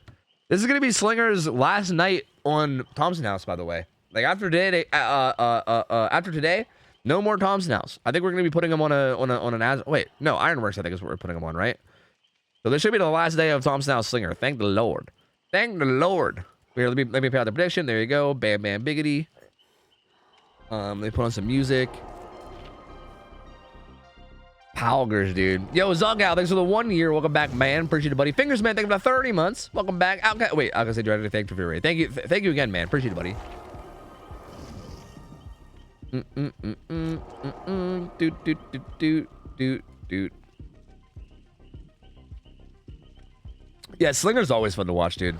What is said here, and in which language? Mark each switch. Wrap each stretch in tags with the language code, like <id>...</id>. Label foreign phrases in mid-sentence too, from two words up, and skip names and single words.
<en>This is gonna be Slinger's last night on Thompson House, by the way. Like after today, no more Thompson House. I think we're gonna be putting him on an wait, no, Ironworks. I think is what we're putting him on, right? So this should be the last day of Thompson House Slinger. Thank the Lord. Thank the Lord. Here, let me pay out the prediction. There you go. Bam, bam, biggity. Let me put on some music. Poggers, dude. Yo, Zungow, thanks for the 1 year. Welcome back, man. Appreciate it, buddy. Fingers, man. Thank you for the 30 months. Welcome back. Wait, I was gonna say directly thank you for your rate. Thank you again, man. Appreciate it, buddy. Yeah, Slinger's always fun to watch, dude.</en>